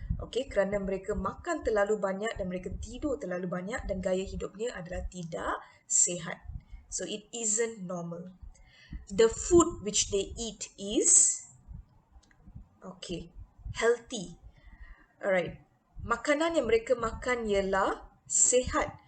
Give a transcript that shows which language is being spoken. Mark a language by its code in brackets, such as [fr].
[ms] Okay, kerana mereka makan terlalu banyak dan mereka tidur terlalu banyak dan gaya hidupnya adalah tidak sehat. [en] So it isn't normal. The food which they eat is okay, healthy. Alright. [ms] Makanan yang mereka makan ialah sehat.